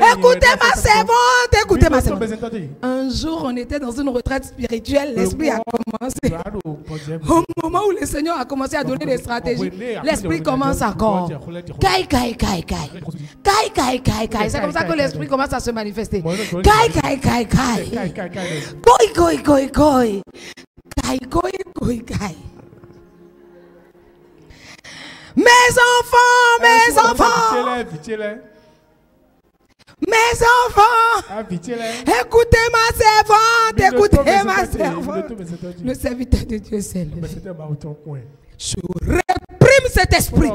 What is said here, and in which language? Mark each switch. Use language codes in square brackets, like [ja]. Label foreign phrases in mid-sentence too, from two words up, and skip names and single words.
[fr] Écoutez ma servante, écoutez ma servante. Un jour, on était dans une retraite spirituelle. L'esprit a commencé. Au moment où le Seigneur a commencé à donner des stratégies, l'esprit commence encore. Kai, kai, kai, kai. Kai, kai, kai, kai. C'est comme ça que l'esprit commence à se manifester. Kai, kai, kai, kai. Koi, koi, koi, koi. Kai, koi, koi, kai. Mes enfants, mes enfants, écoutez ma servante, écoutez ma servante. Le serviteur de Dieu s'est levé. Je réprime cet esprit.